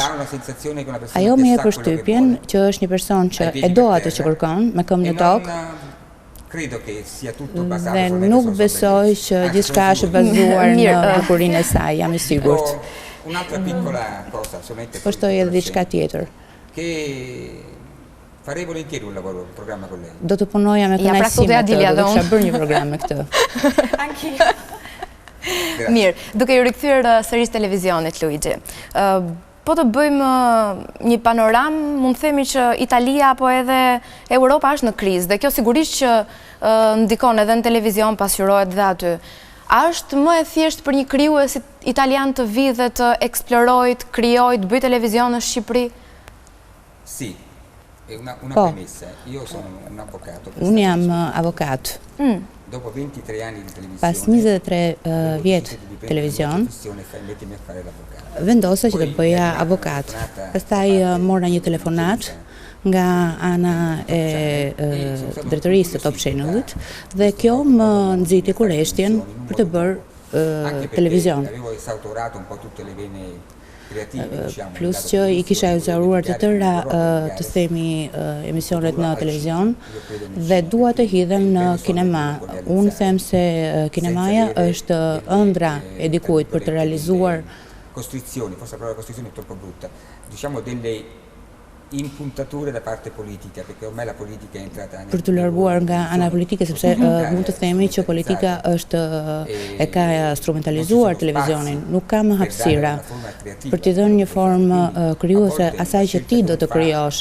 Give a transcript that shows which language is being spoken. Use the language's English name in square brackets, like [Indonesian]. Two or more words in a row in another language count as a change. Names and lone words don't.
[Albanian] Ajo më jep përshtypjen që është një person që e do atë që kërkon, me këmbë në tokë. Dhe nuk besoj që gjithçka është bazuar në bukurinë e saj, jam i sigurt. Poshtoj edhe diçka tjetër. [Italian] Farei volentieri un programma con lei. [Albanian] Do të punoja me kënaqësi me të, do të kisha bërë një program me këtë. Mirë, duke ju rikthyer sërish televizionit, Luigi. Po të bëjmë një panoram, mund të themi që Italia apo edhe Europa është në krizë, dhe kjo sigurisht që ndikon edhe në televizion, pasqyrohet dhe aty. A është më e thjesht për një krijues italian të vi dhe të eksplorojë, të krijojë, të bëjë televizion në Shqipëri? [Italian] Sì. Una premessa, io sono un avvocato. [Albanian] Unë jam avokat. [Italian] Dopo 23 anni di televisione. [Albanian] Pas 23 vjet televizion, vendosa që të bëja avokat. Pastaj mora një telefonat nga ana e drejtorisë të Top Channelit dhe kjo më nxiti kurreshtjen për të bërë televizion. Plus që i kisha uzaruar të tëra të themi emisionet në televizion dhe dua të hidhem në kinema. Unë them se kinemaja është ëndra e dikujt për të realizuar [Italian] costrizioni, forse la parola costrizione è troppo brutta, diciamo delle [Albanian] për të larguar nga ana politike, sepse mund të themi që politika e ka instrumentalizuar televizionin, nuk ka më hapësira për t'i dhënë një formë krijuese asaj që ti do të krijosh.